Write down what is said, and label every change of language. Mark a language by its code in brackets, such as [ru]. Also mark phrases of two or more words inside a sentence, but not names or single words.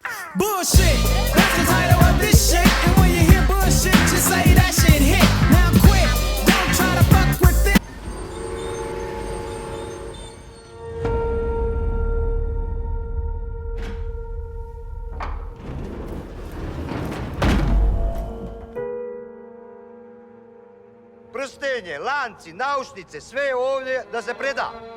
[en] Bullshit, that's the title of this shit. And when you hear bullshit, just say that shit hit. Now quit, don't try to fuck with it. [sr] Prstenje, lanci, naušnice, sve je ovdje da se preda.